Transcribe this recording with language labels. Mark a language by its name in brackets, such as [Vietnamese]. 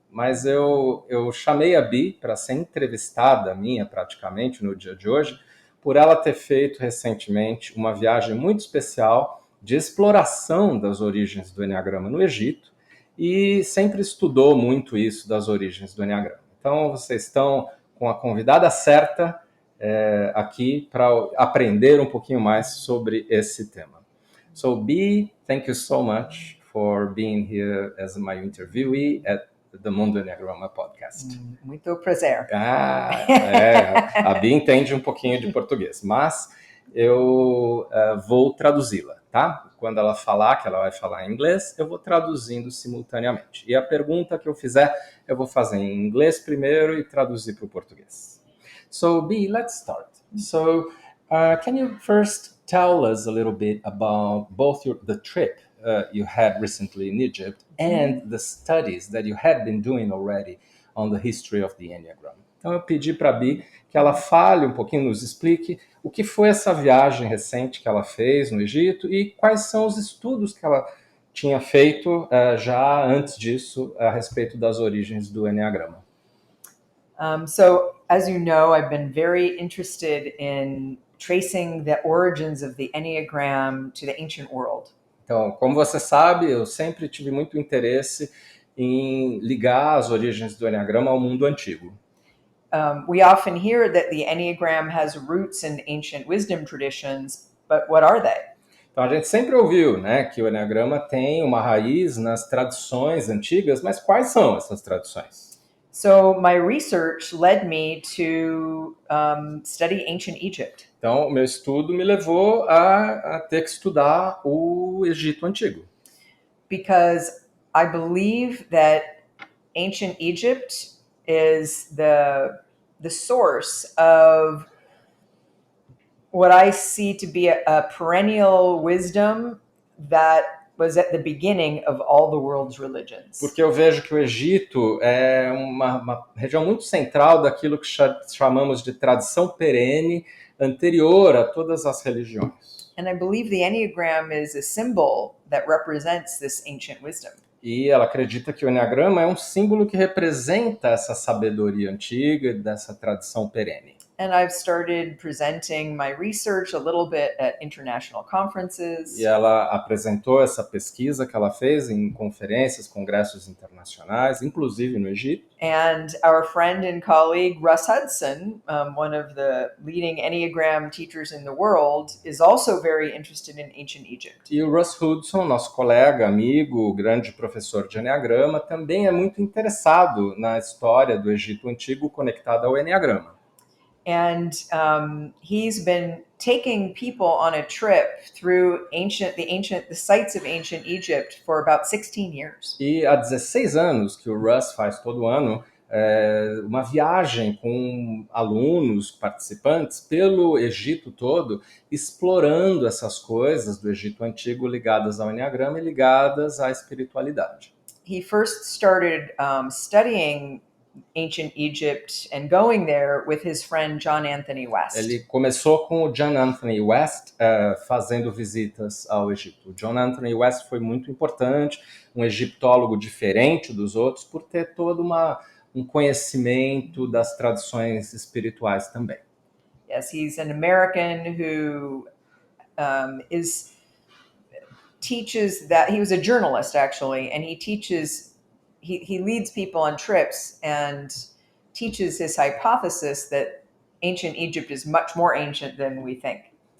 [Portuguese] Mas eu chamei a Bi para ser entrevistada minha, praticamente, no dia de hoje, por ela ter feito recentemente uma viagem muito especial de exploração das origens do Eneagrama no Egito e sempre estudou muito isso das origens do Eneagrama. Então, vocês estão com a convidada certa aqui para aprender um pouquinho mais sobre esse tema. [English] So, Bi, thank you so much for being here as my interviewee at the Mundo Eneagrama podcast. [Portuguese] Muito prazer. A Bi entende um pouquinho de português, mas eu vou traduzi-la, tá? Quando ela falar, que ela vai falar em inglês, eu vou traduzindo simultaneamente. E a pergunta que eu fizer, eu vou fazer em inglês primeiro e traduzir para o português. [English] So, Bi, let's start. So, can you first tell us a little bit about both the trip you had recently in Egypt and the studies that you had been doing already on the history of the Enneagram? [Portuguese] Então eu pedi para a Bi que ela fale um pouquinho, nos explique o que foi essa viagem recente que ela fez no Egito e quais são os estudos que ela tinha feito já antes disso a respeito das origens do Enneagrama. [English] So, as you know, I've been very interested in tracing the origins of the Enneagram to the ancient world. [Portuguese] Então, como você sabe, eu sempre tive muito interesse em ligar as origens do Enneagrama ao mundo antigo. [English] We often hear that the Enneagram has roots in ancient wisdom traditions, but what are they? [Portuguese] Então, a gente sempre ouviu, né, que o Enneagrama tem uma raiz nas tradições antigas, mas quais são essas tradições? [English] So my research led me to study ancient Egypt. [Portuguese] Então, o meu estudo me levou a ter que estudar o Egito Antigo. [English] Because I believe that ancient Egypt is the source of what I see to be a perennial wisdom that was at the beginning of all the world's religions. [Portuguese] Porque eu vejo que o Egito é uma região muito central daquilo que chamamos de tradição perene, anterior a todas as religiões. [English] And I believe the Enneagram is a symbol that represents this ancient wisdom. [Portuguese] E ela acredita que o Eneagrama é um símbolo que representa essa sabedoria antiga, dessa tradição perene. [English] And I've started presenting my research a little bit at international conferences. [Portuguese] E ela apresentou essa pesquisa que ela fez em conferências, congressos internacionais, inclusive no Egito. [English] And our friend and colleague Russ Hudson, one of the leading Enneagram teachers in the world, is also very interested in ancient Egypt. [Portuguese] E o Russ Hudson, nosso colega, amigo, grande professor de Eneagrama, também é muito interessado na história do Egito Antigo conectada ao Eneagrama. [English] And he's been taking people on a trip through the sites of ancient Egypt for about 16 years. [Portuguese] E há 16 anos que o Russ faz todo ano uma viagem com alunos, participantes, pelo Egito todo, explorando essas coisas do Egito Antigo ligadas ao Eneagrama e ligadas à espiritualidade. [English] He first started studying ancient Egypt and going there with his friend John Anthony West. [Portuguese] Ele começou com o John Anthony West fazendo visitas ao Egito. O John Anthony West foi muito importante, um egiptólogo diferente dos outros, por ter todo um conhecimento das tradições espirituais também. [English] Yes, he's an American who teaches that he was a journalist actually, and he leads people on trips and teaches his hypothesis that ancient Egypt is much more ancient than we think.